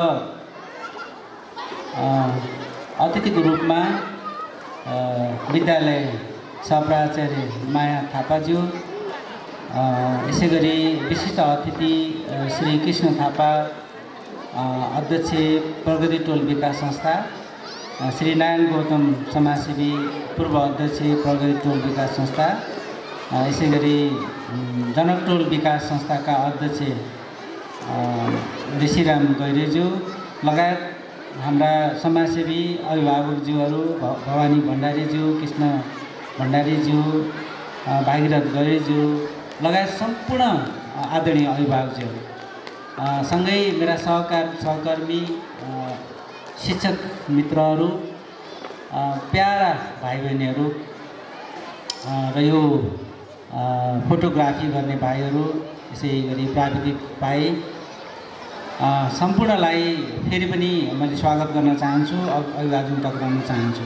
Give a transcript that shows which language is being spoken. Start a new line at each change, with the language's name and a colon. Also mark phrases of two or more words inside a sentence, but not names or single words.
Nepali: अतिथिको रूपमा विद्यालय सहप्राचार्य माया थापाज्यू, यसै गरी विशिष्ट अतिथि श्री कृष्ण थापा अध्यक्ष प्रगति टोल विकास संस्था, श्री नारायण गौतम समाजसेवी पूर्व अध्यक्ष प्रगति टोल विकास संस्था, यसै गरी जनक टोल विकास संस्थाका अध्यक्ष ऋषिराम गैरेज्यू लगायत हाम्रा समाजसेवी अभिभावकज्यूहरू भवानी भण्डारीज्यू, कृष्ण भण्डारीज्यू, भागीरथ गैरेज्यू लगायत सम्पूर्ण आदरणीय अभिभावकज्यूहरू, सँगै मेरा सहकर्मी शिक्षक मित्रहरू, प्यारा भाइ बहिनीहरू र यो फोटोग्राफी गर्ने भाइहरू, यसै गरी प्राविधिक भाइ सम्पूर्णलाई फेरि पनि मैले स्वागत गर्न चाहन्छु, अभिवादन टक्राउन चाहन्छु।